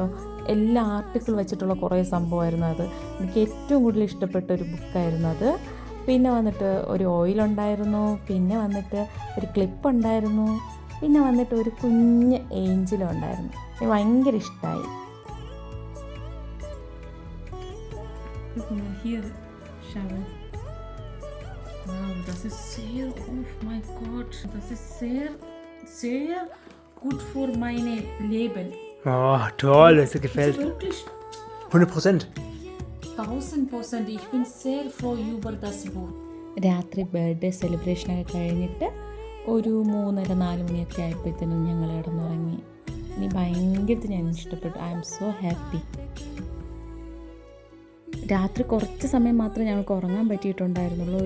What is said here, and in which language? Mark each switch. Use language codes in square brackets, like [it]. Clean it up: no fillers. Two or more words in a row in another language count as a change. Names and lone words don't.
[ml] എല്ലാ ആർട്ടിക്കിൾ വെച്ചിട്ടുള്ള കുറേ സംഭവമായിരുന്നു അത്. എനിക്ക് ഏറ്റവും കൂടുതൽ ഇഷ്ടപ്പെട്ട ഒരു ബുക്കായിരുന്നു അത്. പിന്നെ വന്നിട്ട് ഒരു ഓയിലുണ്ടായിരുന്നു, പിന്നെ വന്നിട്ട് ഒരു ക്ലിപ്പ് ഉണ്ടായിരുന്നു, പിന്നെ വന്നിട്ട് ഒരു കുഞ്ഞ് ഏഞ്ചലും ഉണ്ടായിരുന്നു. എനിക്ക് ഭയങ്കര ഇഷ്ടമായി. [de] Wow, das ist sehr, oh mein Gott, das ist sehr, sehr gut für mein Leben. Oh, toll, das gefällt. Wirklich 100%. 1000%. Ich bin sehr froh über das Buch. [ml] രാത്രി ബർത്ത്ഡേ സെലിബ്രേഷനൊക്കെ കഴിഞ്ഞിട്ട് ഒരു 3:30-4 മണിയൊക്കെ ആയപ്പോഴത്തേനും ഞങ്ങൾ കിടന്നുറങ്ങി. ഇനി ഭയങ്കരമായിട്ട് ഞാൻ ഇഷ്ടപ്പെട്ടു. [en] I am so happy. [ml] രാത്രി കുറച്ച് സമയം മാത്രമേ ഞങ്ങൾക്ക് ഉറങ്ങാൻ പറ്റിയിട്ടുണ്ടായിരുന്നുള്ളൂ.